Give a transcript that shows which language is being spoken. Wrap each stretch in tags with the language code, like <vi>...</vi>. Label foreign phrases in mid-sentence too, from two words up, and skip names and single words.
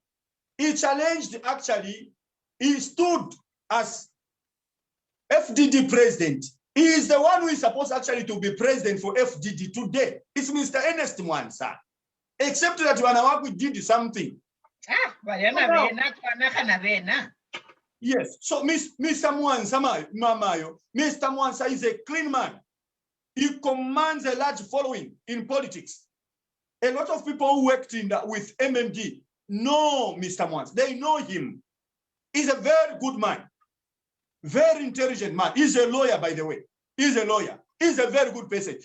<en>He challenged, actually, he stood as FDD president. He is the one who is supposed actually to be president for FDD today. It's Mr. Ernest Mwansa. Except that Wanawakwi did something. Yes, so Mr. Mwansa, Mr. Mwansa is a clean man. He commands a large following in politics. A lot of people who worked with MMD know Mr. Mwansa. They know him. He's a very good man, very intelligent man. He's a lawyer, by the way. He's a lawyer. He's a very good person.</en>